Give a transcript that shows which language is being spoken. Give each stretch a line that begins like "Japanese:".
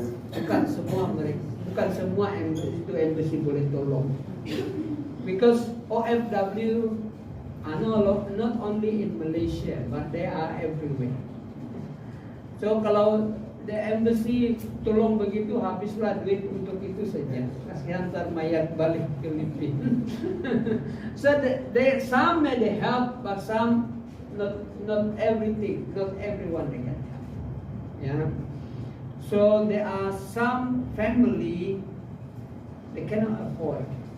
Malay: Bukan semua embassy boleh tolong.
English: Because OFW are not only in Malaysia, but they are everywhere. So
Malay: kalau
English: the embassy
Malay: tolong begitu, habislah duit untuk itu saja. Kasih hantar mayat balik ke Filipina.
English: So some may they help, but some not everything, not everyone they can help. Yeah. So there are some family they cannot afford.